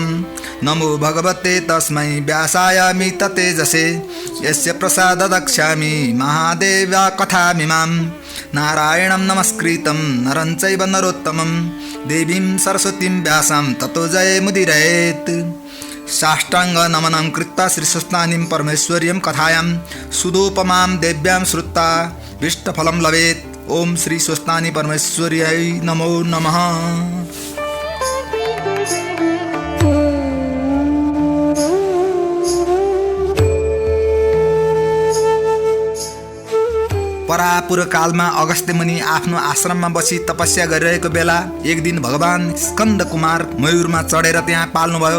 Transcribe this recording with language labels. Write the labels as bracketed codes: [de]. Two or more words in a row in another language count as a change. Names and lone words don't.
[sa] नमो भगवते तस्मै व्यासाय तेजसे यस्य प्रसाददक्ष्यामि महादेव्या कथामिमां नारायणं नमस्कृतं नरं चैव नरोत्तमं देवीं सरस्वतीं व्यासं ततो जयमुदीरयेत्। साष्टांग नमनं कृत्वा श्रीस्वस्तानीं परमेश्वर्यं कथायां सुदोपमां देव्यां श्रुत्वा विष्टफलं लभेत्। ओम श्री स्वस्तानी परमेश्वर्यै नमो नमः। [ne] परापूर्व कालमा अगस्त्य मुनि आफ्नो आश्रममा बसी तपस्या गरिरहेको बेला एक दिन भगवान स्कन्द कुमार मयूरमा चढेर त्यहाँ पाल्नुभयो।